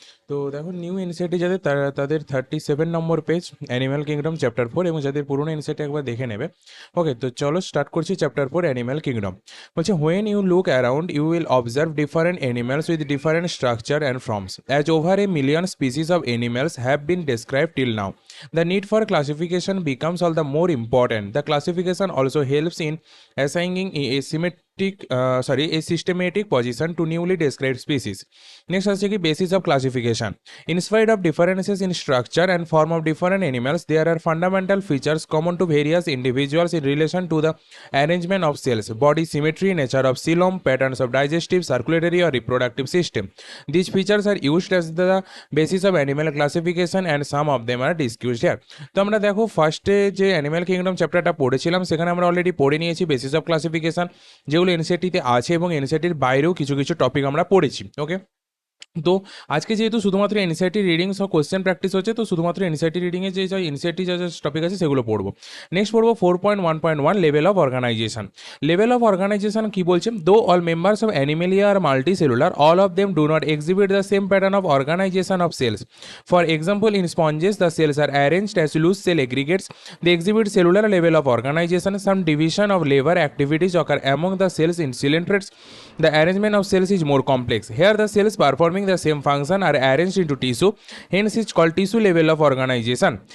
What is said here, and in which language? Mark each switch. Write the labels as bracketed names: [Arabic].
[Bangla] তো দেখো, new NCERT যাদের তাদের 37 নম্বর পেজ, অ্যানিম্যাল কিংডম চ্যাপ্টার 4, এবং যাদের পুরোনো এনসিইআরটি একবার দেখে নেবে। ওকে, তো চলো স্টার্ট করছি চ্যাপ্টার 4 অ্যানিম্যাল কিংডম। বলছে, [English] When you look around you will observe different animals with different structure and forms as over a million species of animals have been described till now. The need for classification becomes all the more important. The classification also helps in assigning a systematic position to newly described species. Next is the basis of classification. In spite of differences in structure and form of different animals, there are fundamental features common to various individuals in relation to the arrangement of cells, body symmetry, nature of coelom, patterns of digestive, circulatory or reproductive system. These features are used as the basis of animal classification and some of them are discussed here. [Bangla] তো আমরা দেখো ফার্স্টে যে animal kingdom চ্যাপ্টারটা পড়েছিলাম সেখানে আমরা already পড়ে নিয়েছি বেসিস অফ ক্লাসিফিকেশন, যেগুলো এনসিইআরটিতে আছে, এবং এনসিইআরটির বাইরেও কিছু কিছু টপিক আমরা পড়েছি। ওকে, তো আজকে যেহেতু শুধুমাত্র এনসিইআরটি রিডিংস ও কোশ্চেন প্র্যাকটিস হচ্ছে, তো শুধুমাত্র এনসিইআরটি রিডিংয়ে যে এনসিইআরটি যা টপিক আছে সেগুলো পড়বো। নেক্সট পড়বো 4.1.1 level of organisation. Level of organisation কি বলছে? [English] Though all members of Animalia are multicellular, all of them do not exhibit the same pattern of organization of cells. For example, in sponges the cells are arranged as loose cell aggregates. They exhibit cellular level of organization. Some division of labor activities occur among the cells in cylindrids. The arrangement of cells is more complex. Here the cells performing the same function are arranged into tissue, hence it's called tissue level of organization.